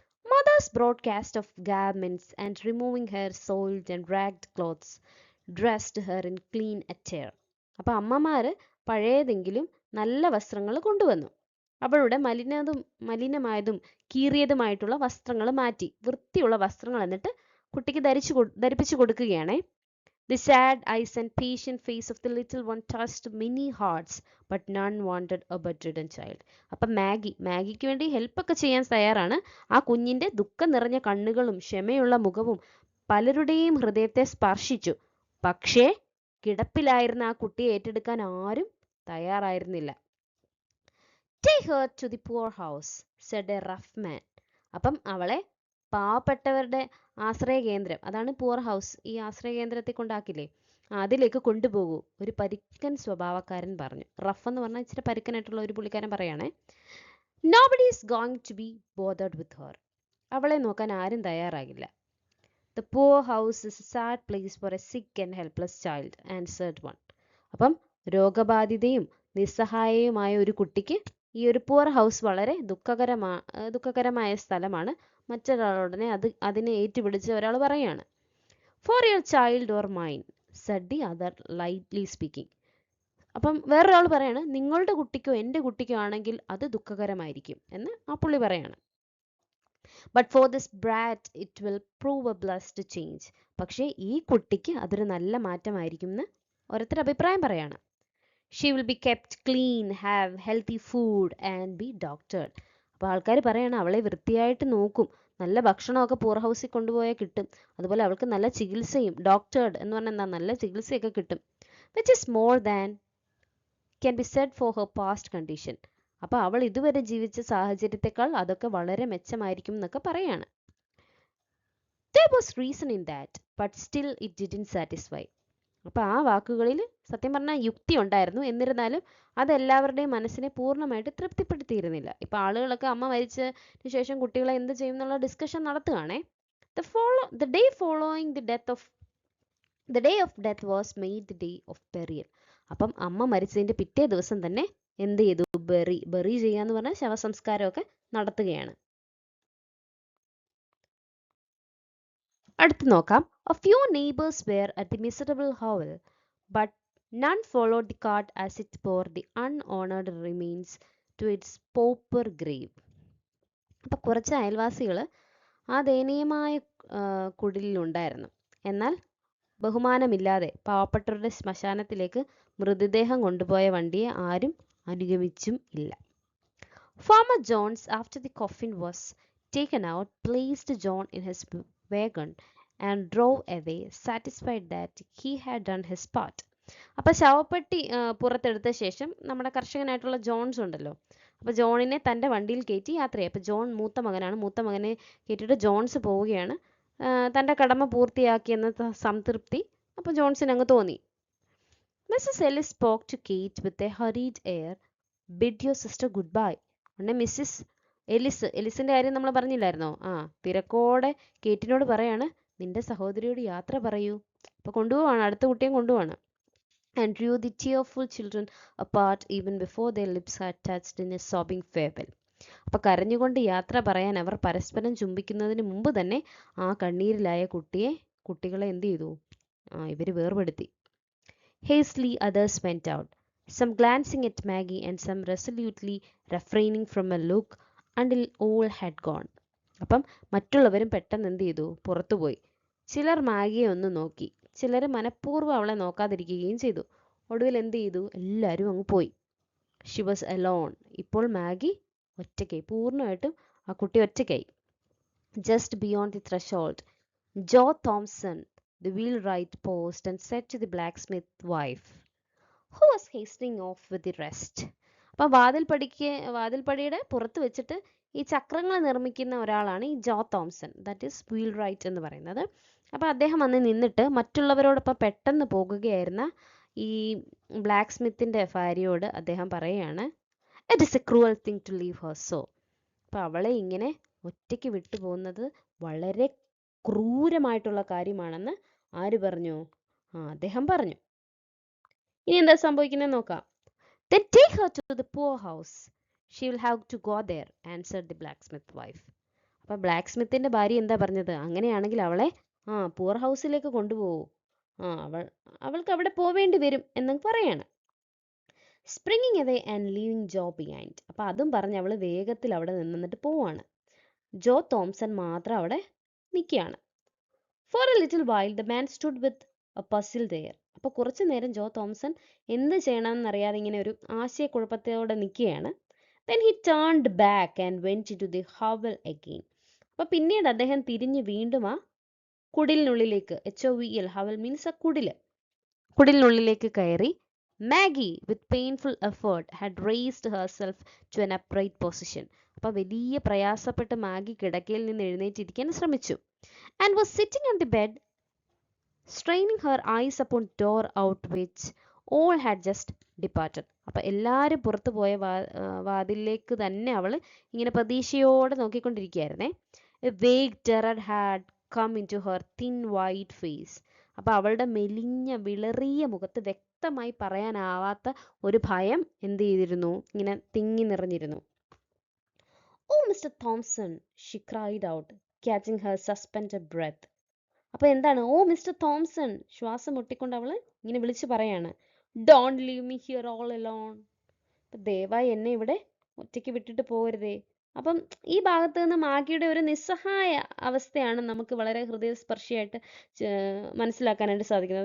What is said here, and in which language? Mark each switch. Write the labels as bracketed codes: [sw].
[en] Mothers brought cast of garments and removing her soiled and ragged clothes, dressed her in clean attire. [ml] അപ്പൊ അമ്മമാര് പഴയതെങ്കിലും നല്ല വസ്ത്രങ്ങൾ കൊണ്ടുവന്നു. അവളുടെ മലിനമായതും കീറിയതുമായിട്ടുള്ള വസ്ത്രങ്ങൾ മാറ്റി വൃത്തിയുള്ള വസ്ത്രങ്ങൾ എന്നിട്ട് കുട്ടിക്ക് ധരിപ്പിച്ചു കൊടുക്കുകയാണേ. [en] The sad eyes and patient face of the little one touched many hearts, but none wanted a bedridden child. [ml] അപ്പം മാഗിക്ക് വേണ്ടി ഹെൽപ്പ് ഒക്കെ ചെയ്യാൻ തയ്യാറാണ്. ആ കുഞ്ഞിന്റെ ദുഃഖം നിറഞ്ഞ കണ്ണുകളും ക്ഷമയുള്ള മുഖവും പലരുടെയും ഹൃദയത്തെ സ്പർശിച്ചു. പക്ഷേ കിടപ്പിലായിരുന്ന ആ കുട്ടിയെ ഏറ്റെടുക്കാൻ ആരും തയ്യാറായിരുന്നില്ല. [en] Take her to the poor house, said a rough man. [ml] അപ്പം അവളെ പാവപ്പെട്ടവരുടെ ആശ്രയ കേന്ദ്രം, അതാണ് പൂർ ഹൗസ്, ഈ ആശ്രയ കേന്ദ്രത്തെ കൊണ്ടാക്കില്ലേ, അതിലേക്ക് കൊണ്ടുപോകൂ, ഒരു പരുക്കൻ സ്വഭാവക്കാരൻ പറഞ്ഞു. റഫ് എന്ന് പറഞ്ഞാൽ ഇച്ചിരി പരുക്കനായിട്ടുള്ള ഒരു പുള്ളിക്കാരൻ പറയണേ. [en] Nobody is going to be bothered with her. [ml] അവളെ നോക്കാൻ ആരും തയ്യാറാകില്ല. [en] The poor house is a sad place for a sick and helpless child, answered one. [ml] അപ്പം രോഗബാധിതയും നിസ്സഹായയുമായ ഒരു കുട്ടിക്ക് ഈ ഒരു പൂർ ഹൗസ് വളരെ ദുഃഖകരമായ സ്ഥലമാണ്. മറ്റൊരാളുടനെ അതിനെ ഏറ്റുപിടിച്ച് ഒരാൾ പറയാണ്. [en] For your child or mine, said the other, lightly speaking. [ml] അപ്പം വേറൊരാൾ പറയാണ്, നിങ്ങളുടെ കുട്ടിക്കോ എൻ്റെ കുട്ടിക്കോ ആണെങ്കിൽ അത് ദുഃഖകരമായിരിക്കും എന്ന് ആ പുള്ളി പറയാണ്. [en] But for this brat it will prove a blessed change. [ml] പക്ഷേ ഈ കുട്ടിക്ക് അതൊരു നല്ല മാറ്റമായിരിക്കും എന്ന് ഓരോരുത്തർ അഭിപ്രായം പറയാണ്. [en] She will be kept clean, have healthy food and be doctored. [ml] അപ്പോൾ ആൾക്കാർ പറയാണ്, അവളെ വൃത്തിയായിട്ട് നോക്കും, നല്ല ഭക്ഷണമൊക്കെ പൂർ ഹൗസിൽ കൊണ്ടുപോയാൽ കിട്ടും, അതുപോലെ അവൾക്ക് നല്ല ചികിത്സയും, ഡോക്ടേർഡ് എന്ന് പറഞ്ഞാൽ എന്താ, നല്ല ചികിത്സയൊക്കെ കിട്ടും. [en] which is more than can be said for her past condition. [ml] അപ്പോൾ അവൾ ഇതുവരെ ജീവിച്ച സാഹചര്യത്തെക്കാൾ അതൊക്കെ വളരെ മെച്ചമായിരിക്കും എന്നൊക്കെ പറയാണ്. [en] There was reason in that, but still it didn't satisfy. [ml] അപ്പോൾ ആ വാക്കുകളിൽ സത്യം പറഞ്ഞാൽ യുക്തി ഉണ്ടായിരുന്നു, എന്നിരുന്നാലും അതെല്ലാവരുടെയും മനസ്സിനെ പൂർണ്ണമായിട്ട് തൃപ്തിപ്പെടുത്തിയിരുന്നില്ല. ഇപ്പോൾ ആളുകളൊക്കെ അമ്മ മരിച്ചതിന് ശേഷം കുട്ടികളെ എന്ത് ചെയ്യും എന്നുള്ള discussion നടത്തുകയാണേ. [en] The day following the day of death was made the day of burial. [ml] അപ്പം അമ്മ മരിച്ചതിൻ്റെ പിറ്റേ ദിവസം തന്നെ എന്ത് ചെയ്തു, ബറി ചെയ്യാന്ന് പറഞ്ഞാൽ ശവസംസ്കാരമൊക്കെ നടത്തുകയാണ്. അടുത്ത് നോക്കാം. [en] A few neighbors were at the miserable hovel, but none followed the cart as it bore the unhonored remains to its pauper grave. [ml] അപ്പൊ കുറച്ച് അയൽവാസികൾ ആ ദയനീയമായ കുടിലുണ്ടായിരുന്നു. എന്നാൽ ബഹുമാനമില്ലാതെ പാവപ്പെട്ടവരുടെ ശ്മശാനത്തിലേക്ക് മൃതദേഹം കൊണ്ടുപോയ വണ്ടിയെ ആരും അനുഗമിച്ചും ഇല്ല. [en] Farmer Jones, after the coffin was taken out, placed John in his wagon and drove away, satisfied that he had done his part. [ml] അപ്പോൾ ശവപ്പെട്ടി പുറത്തെടുത്ത ശേഷം നമ്മുടെ കർഷകനായിട്ടുള്ള ജോൺസ് ഉണ്ടല്ലോ, അപ്പോൾ ജോണിനെ തൻ്റെ വണ്ടിയിൽ കയറ്റി യാത്രയായി. അപ്പോൾ ജോൺ മൂത്ത മകനാണ്, മൂത്ത മകനെ കയറ്റിയിട്ട് ജോൺസ് പോവുകയാണ്. തൻ്റെ കടമ പൂർത്തിയാക്കിയെന്ന സംതൃപ്തി അപ്പോൾ ജോൺസിന് അങ്ങ് തോന്നി. [en] Mrs. Ellis spoke to Kate with a hurried air. Bid your sister goodbye. [ml] ഉടനെ മിസ്സിസ് എലിസിൻ്റെ കാര്യം നമ്മൾ പറഞ്ഞില്ലായിരുന്നോ, തിരക്കോടെ കേറ്റിനോട് പറയാണ്, നിന്റെ സഹോദരിയോട് യാത്ര പറയൂ. അപ്പോൾ കൊണ്ടുപോവാണ്, അടുത്ത കുട്ടിയെ കൊണ്ടുപോവാണ്. [en] And drew the tearful children apart even before their lips had touched in a sobbing farewell. [ml] അപ്പോൾ കരഞ്ഞുകൊണ്ട് യാത്ര പറയാൻ അവർ പരസ്പരം ചുംബിക്കുന്നതിന് മുമ്പ് തന്നെ ആ കണ്ണീരിലായ കുട്ടികളെ എന്ത് ചെയ്തു, ഇവർ വേർപെടുത്തി. [en] Hastily others went out, some glancing at Maggie and some resolutely refraining from a look until all had gone. [ml] അപ്പം മറ്റുള്ളവരും പെട്ടെന്ന് എന്ത് ചെയ്തു, പുറത്തുപോയി. ചിലർ മാഗിയെ ഒന്ന് നോക്കി, ചിലർ മനഃപൂർവ്വം അവളെ നോക്കാതിരിക്കുകയും ചെയ്തു. ഒടുവിൽ എന്ത് ചെയ്തു, എല്ലാവരും അങ്ങ് പോയി. [en] She was alone. [ml] ഇപ്പോൾ മാഗി ഒറ്റയ്ക്കായി, പൂർണ്ണമായിട്ടും ആ കുട്ടി ഒറ്റയ്ക്കായി. [en] Just beyond the threshold, Joe Thompson, the wheelwright, paused and said to the blacksmith wife, who was hastening off with the rest. [ml] അപ്പം വാതിൽപ്പടിയുടെ പുറത്ത് വെച്ചിട്ട് ഈ ചക്രങ്ങൾ നിർമ്മിക്കുന്ന ഒരാളാണ് ഈ ജോ Thomson, [en] that is wheelwright [ml] എന്ന് പറയുന്നത്. അപ്പം അദ്ദേഹം വന്ന് നിന്നിട്ട് മറ്റുള്ളവരോടൊപ്പം പെട്ടെന്ന് പോകുകയായിരുന്ന ഈ ബ്ലാക്ക് സ്മിത്തിൻ്റെ ഭാര്യയോട് അദ്ദേഹം പറയുകയാണ്, [en] It is a cruel thing to leave her so. [ml] അപ്പം അവളെ ഇങ്ങനെ ഒറ്റയ്ക്ക് വിട്ടു പോകുന്നത് വളരെ ക്രൂരമായിട്ടുള്ള കാര്യമാണെന്ന് ആര് പറഞ്ഞു? അദ്ദേഹം പറഞ്ഞു. ഇനി എന്താ സംഭവിക്കുന്നത് നോക്കാം. [en] Then take her to the poorhouse. She will have to go there, answered the blacksmith wife. [ml] അപ്പൊ ബ്ലാക്ക് സ്മിത്തിന്റെ ഭാര്യ എന്താ പറഞ്ഞത്? അങ്ങനെയാണെങ്കിൽ അവളെ പൂർ ഹൗസിലേക്ക് കൊണ്ടുപോകൂ. അവൾക്ക് അവിടെ പോവേണ്ടി വരും എന്ന് പറയാണ്. [en] Springing away and leaving Joe behind. [ml] അപ്പൊ അതും പറഞ്ഞ് അവള് വേഗത്തിൽ അവിടെ നിന്നിട്ട് പോവാണ്. ജോ തോംസൺ മാത്രം അവിടെ നിൽക്കുകയാണ്. [en] For a little while the man stood with a puzzle there. [ml] അപ്പൊ കുറച്ചു നേരം ജോ തോംസൺ എന്ത് ചെയ്യണമെന്നറിയാതെ ഇങ്ങനെ ഒരു ആശയക്കുഴപ്പത്തോടെ നിൽക്കുകയാണ്. [en] Then he turned back and went into the hovel again. [ml] അപ്പൊ പിന്നീട് അദ്ദേഹം തിരിഞ്ഞ് വീണ്ടും ആ കുടിലിനുള്ളിലേക്ക്, HOVEL, ഹവൽ മീൻസ് ആ കുടിലിനുള്ളിലേക്ക് കയറി. [en] Maggie with painful effort had raised herself to an upright position. [ml] അപ്പൊ വലിയ പ്രയാസപ്പെട്ട് മാഗി കിടക്കയിൽ നിന്ന് എഴുന്നേറ്റിരിക്കാൻ ശ്രമിച്ചു. [en] And was sitting on the bed, straining her eyes upon door out which all had just departed. [ml] അപ്പൊ എല്ലാരും പുറത്തു പോയ വാതിലിലേക്ക് തന്നെ അവള് ഇങ്ങനെ പ്രതീക്ഷയോടെ നോക്കിക്കൊണ്ടിരിക്കുകയായിരുന്നേ. [en] A vague terror had come into her thin white face. [ml] അപ്പൊ അവളുടെ മെലിഞ്ഞ വിളറിയ മുഖത്ത് വ്യക്തമായി പറയാനാവാത്ത ഒരു ഭയം എന്ത് ചെയ്തിരുന്നു? ഇങ്ങനെ തിങ്ങി നിറഞ്ഞിരുന്നു. [en] Oh, Mr. Thompson, she cried out, catching her suspended breath. [ml] അപ്പൊ എന്താണ്? ഓ മിസ്റ്റർ തോംസൺ, ശ്വാസം മുട്ടിക്കൊണ്ട് അവള് ഇങ്ങനെ വിളിച്ചു പറയാണ്. [en] Don't leave me here all alone. [ml] ദയവായി എന്നെ ഇവിടെ ഒറ്റയ്ക്ക് വിട്ടിട്ട് പോകരുതേ. അപ്പം ഈ ഭാഗത്ത് നിന്ന് മാഗിയുടെ ഒരു നിസ്സഹായ അവസ്ഥയാണ് നമുക്ക് വളരെ ഹൃദയസ്പർശിയായിട്ട് മനസ്സിലാക്കാനായിട്ട് സാധിക്കുന്നത്.